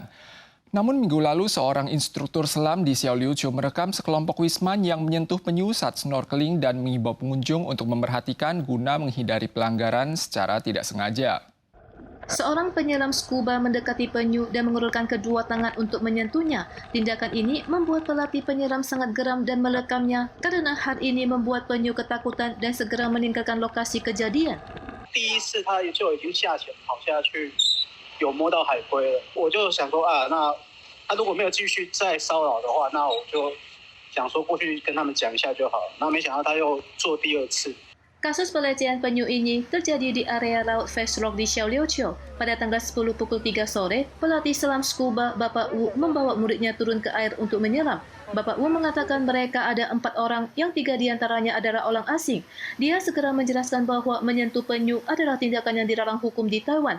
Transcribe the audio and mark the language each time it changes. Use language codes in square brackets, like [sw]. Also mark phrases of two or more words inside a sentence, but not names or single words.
[id] Namun minggu lalu seorang instruktur selam di Xiaoliuqiu merekam sekelompok wisman yang menyentuh penyu saat snorkeling dan mengimbau pengunjung untuk memperhatikan guna menghindari pelanggaran secara tidak sengaja. Seorang penyelam scuba mendekati penyu dan mengulurkan kedua tangan untuk menyentuhnya. Tindakan ini membuat pelatih penyelam sangat geram dan melekamnya karena hal ini membuat penyu ketakutan dan segera meninggalkan lokasi kejadian. [zh] 第一次他就已经下潜跑下去，有摸到海龟了，我就想说啊，那如果没有继续再骚扰的话，那我就想说过去跟他们讲一下就好了。那没想到他又做第二次。 [id] Kasus pelecehan penyu ini terjadi di area laut Fast Rock di Xiaoliuqiu. Pada tanggal 10 pukul 3 sore, pelatih selam scuba Bapak Wu membawa muridnya turun ke air untuk menyelam. Bapak Wu mengatakan mereka ada 4 orang yang 3 diantaranya adalah orang asing. Dia segera menjelaskan bahwa menyentuh penyu adalah tindakan yang dilarang hukum di Taiwan.